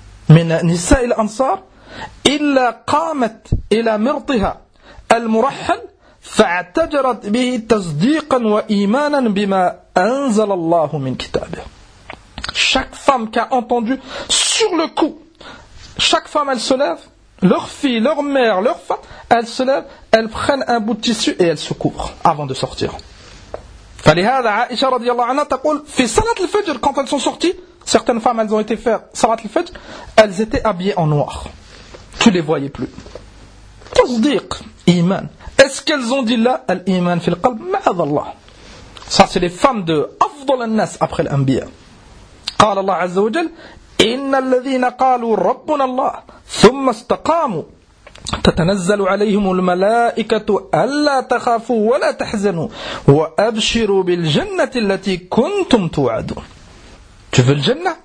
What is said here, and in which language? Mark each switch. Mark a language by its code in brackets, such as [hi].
[ar] من نساء الأنصار إلا قامت إلى مرطها المرحل فاعتجرت به تصديقا وإيمانا بما أنزل الله من كتابه. [fr] Chaque femme qui a entendu sur le coup chaque femme, elle se lève, leur fille, leur mère, leur femme, elle se lève, elle prennent un bout de tissu et elle se couvre avant de sortir. [ar] فَلِهَذَا عَائِشَ رَضِيَ اللَّهُ عَنَا تَقُولْ فِي صَلَاتِ الْفَجْرِ [fr] Quand elles sont sorties, certaines femmes, elles ont été faire صَلَاتِ الْفَجْرِ, elles étaient habillées en noir. Tu les voyais plus. [ar] تصديق إيمان [fr] Est-ce qu'elles ont dit là [ar] الإيمان في القلب معذ الله [fr] Ça, c'est les femmes de أفضل الناس après l'Anbiya. [ar] قال الله عز وجل إِنَّ الَّذِينَ قَالُوا رَبُّنَ اللَّهُ ثُمَّ اسْتَقَامُوا تتنزل عليهم الملائكة ألا تخافوا ولا تحزنوا وأبشروا بالجنة التي كنتم توعدون [fr] Tu veux le Jannah?